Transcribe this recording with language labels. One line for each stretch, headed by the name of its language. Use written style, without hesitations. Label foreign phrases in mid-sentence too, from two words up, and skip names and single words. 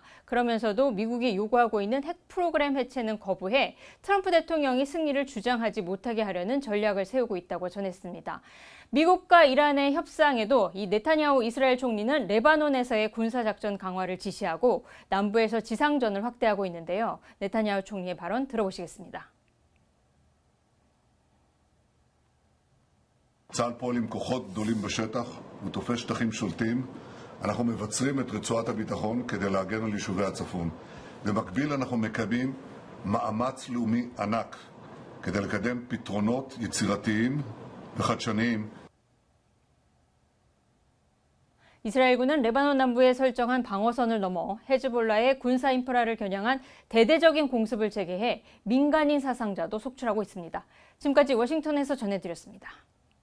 Korean: 그러면서도 미국이 요구하고 있는 핵 프로그램 해체는 거부해 트럼프 대통령이 승리를 주장하지 못하게 하려는 전략을 세우고 있다고 전했습니다. 미국과 이란의 협상에도 이 네타냐후 이스라엘 총리는 레바논에서의 군사작전 강화를 지시하고 남부에서 지상전을 확대하고 있는데요. 네타냐후 총리의 발언 들어보시겠습니다.
Hebrew: צה"ל פועל עם כוחות גדולים בשטח ותופס שטחים שולטים. אנחנו מבצרים את רצועת הביטחון כדי להגן על יישובי הצפון. במקביל אנחנו מקיימים מאמץ לאומי ענק כדי לקדם פתרונות יצירתיים וחדשניים.
Korean: 이스라엘군은 레바논 남부에 설정한 방어선을 넘어 헤즈볼라의 군사 인프라를 겨냥한 대대적인 공습을 재개해 민간인 사상자도 속출하고 있습니다. 지금까지 워싱턴에서 전해드렸습니다.